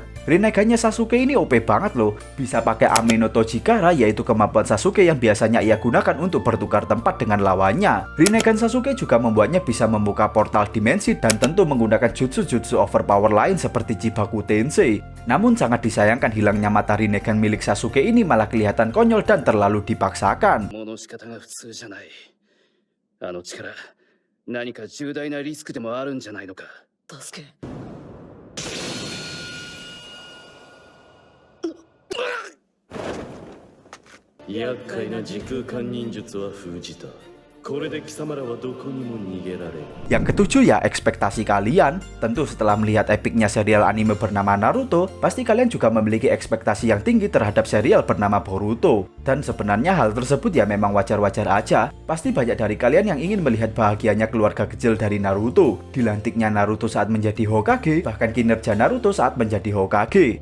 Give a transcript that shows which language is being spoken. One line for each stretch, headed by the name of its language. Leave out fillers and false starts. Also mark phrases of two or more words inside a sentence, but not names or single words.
Indonesian: Rinnegan-nya Sasuke ini OP banget loh. Bisa pakai Ame no Tojikara, yaitu kemampuan Sasuke yang biasanya ia gunakan untuk bertukar tempat dengan lawannya. Rinnegan Sasuke juga membuatnya bisa membuka portal dimensi dan tentu menggunakan jutsu-jutsu overpower lain seperti Chibaku Tensei. Namun sangat disayangkan hilangnya mata Rinnegan milik Sasuke ini malah kelihatan konyol dan terlalu dipaksakan.
Japanese: あの力、何か重大なリスクでもあるんじゃないのか。助け。厄介な時空間忍術は封じた。これで貴様らはどこにも逃げられる。
Indonesian: Yang ketujuh ya ekspektasi kalian. Tentu setelah melihat epicnya serial anime bernama Naruto, pasti kalian juga memiliki ekspektasi yang tinggi terhadap serial bernama Boruto. Dan sebenarnya hal tersebut ya memang wajar-wajar aja. Pasti banyak dari kalian yang ingin melihat bahagianya keluarga kecil dari Naruto, dilantiknya Naruto saat menjadi Hokage, bahkan kinerja Naruto saat menjadi Hokage.